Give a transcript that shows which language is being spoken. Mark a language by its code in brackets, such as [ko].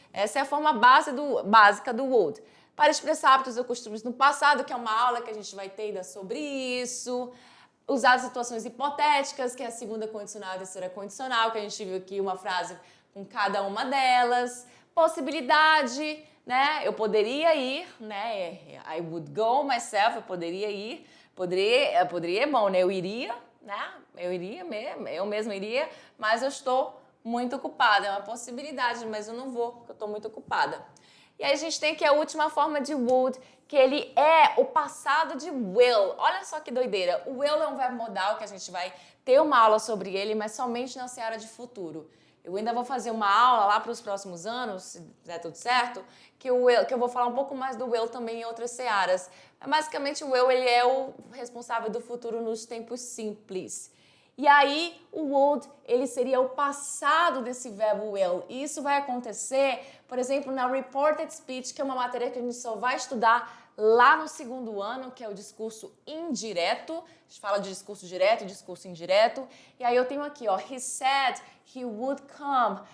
[pt] Essa é a forma básica do would. Para expressar hábitos ou costumes no passado, que é uma aula que a gente vai ter ainda sobre isso. Usar situações hipotéticas, que é a segunda condicional e a terceira condicional, que a gente viu aqui uma frase com cada uma delas. Possibilidade, né? Eu poderia ir, né? [en] I would go myself, [pt] eu poderia ir. Poderia é bom, né? Eu iria, né? Eu mesma iria, mas eu estou muito ocupada. É uma possibilidade, mas eu não vou, porque eu estou muito ocupada. E aí a gente tem aqui a última forma de would, que ele é o passado de will. Olha só que doideira. O will é um verbo modal que a gente vai ter uma aula sobre ele, mas somente na seara de futuro. Eu ainda vou fazer uma aula lá para os próximos anos, se der tudo certo, que eu vou falar um pouco mais do will também em outras searas. Mas, basicamente, o will ele é o responsável do futuro nos tempos simples. E aí, o would, ele seria o passado desse verbo will. E isso vai acontecer, por exemplo, na reported speech, que é uma matéria que a gente só vai estudar lá no segundo ano, que é o discurso indireto. A gente fala de discurso direto e discurso indireto. E aí eu tenho aqui, ó, [en] he said he would come.